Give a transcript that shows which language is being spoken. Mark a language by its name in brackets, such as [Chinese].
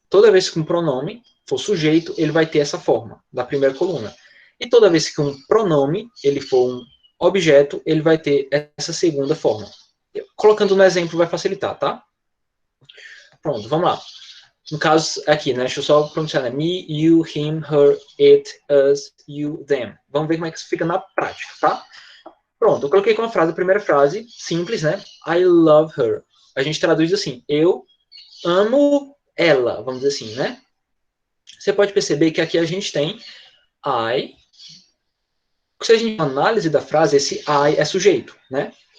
[Portuguese] Toda vez que um pronome for sujeito, ele vai ter essa forma, da primeira coluna. E toda vez que um pronome, ele for um objeto, ele vai ter essa segunda forma. Colocando no exemplo vai facilitar, tá? Pronto, vamos lá. No caso, aqui, né? Deixa eu só pronunciar, né? [English] Me, you, him, her, it, us, you, them. [Portuguese] Vamos ver como é que isso fica na prática, tá? Pronto, eu coloquei com a frase, a primeira frase, simples, né? [English] I love her. [Portuguese] A gente traduz assim, eu amo ela, vamos dizer assim, né? Você pode perceber que aqui a gente tem I. Se a gente análise da frase, esse I é sujeito, né?